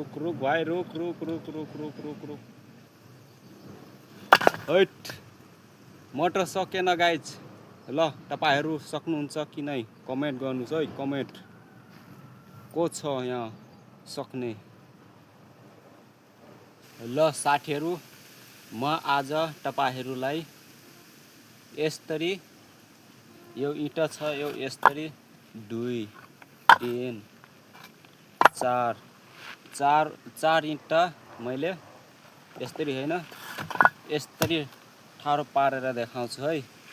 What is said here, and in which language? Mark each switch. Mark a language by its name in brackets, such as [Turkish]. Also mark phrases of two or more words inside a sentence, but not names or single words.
[Nepali] रुक भाइ रुक रुक रुक रुक रुक रुक रुक हैट मोटर सकेन गाइज ल तपाईहरु सक्नुहुन्छ कि नै कमेन्ट गर्नुस् है कमेन्ट को छ यहाँ सक्ने ल साथीहरु म आज तपाईहरुलाई यसरी यो इटा छ यो यसरी 2 3 4 इटा मैले यसरी हैन यसरी ठाडो पारेर देखाउँछु है